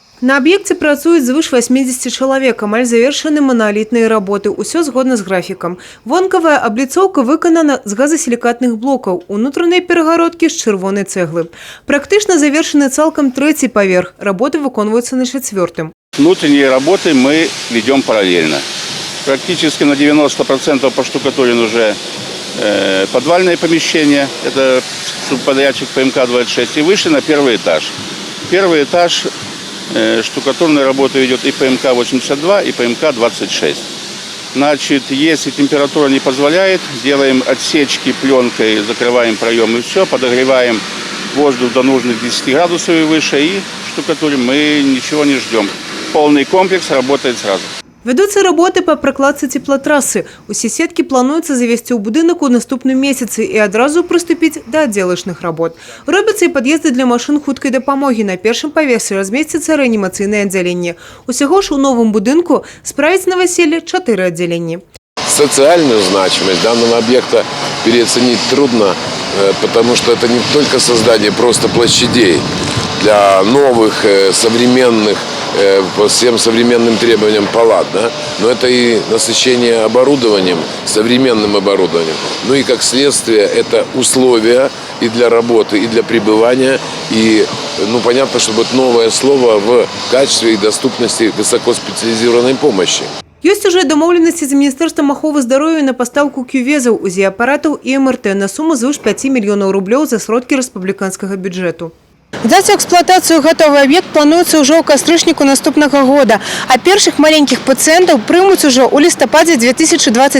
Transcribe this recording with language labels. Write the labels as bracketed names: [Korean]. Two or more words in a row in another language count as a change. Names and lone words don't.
[Belarusian] На объекте працуюць звыш 80 чалавек, амаль завершаны маналітныя работы. Усё згодна з графікам. Вонкавая абліцоўка выканана з газасілікатных блокаў, унутраныя перагародкі з чырвонай цэглы. Практычна завершаны цалкам трэці паверх. Работы выконваюцца на чацвёртым. [Russian] Внутренние работы мы ведем параллельно. Практически на 90% поштукатурен уже подвальное помещение. Это субподрядчик ПМК-26 и выше на первый этаж. Первый этаж штукатурная работа идет и ПМК-82, и ПМК-26. Значит, если температура не позволяет, делаем отсечки пленкой, закрываем проем и все, подогреваем воздух до нужных 10 градусов и выше, и штукатурим мы ничего не ждем. Полный комплекс работает сразу. [Belarusian] Вядуцца работы па пракладцы цеплатрасы. Усе сеткі плануецца завесці ў будынак у наступным месяцы і адразу прыступіць да аддзелачных работ. Робяцца і пад'езды для машын хуткай дапамогі. На першым паверсе размесціцца рэанімацыйнае аддзяленне. Усяго ж у новым будынку справіць новаселле 4 аддзяленні. [Russian] Социальную значимость данного объекта переоценить трудно, потому что это не только создание просто площадей для новых, современных, по всем современным требованиям палат, да? Но это и насыщение оборудованием, современным оборудованием. Ну и как следствие это условия и для работы, и для пребывания. И понятно, что будет новое слово в качестве и доступности высокоспециализированной помощи. [Belarusian] Ёсць уже дамоўленасці з Міністэрствам аховы здароўя на пастаўку кювезаў, УЗІ-апаратаў і МРТ на суму звыш 5 мільёнаў рублёў за сродкі рэспубліканскага бюджэту. Даць у эксплуатацыю гатовы аб'ект плануецца ўжо ў кастрычніку наступнага года, а першых маленькіх пацыентаў прымуць ужо ў лістападзе 2021.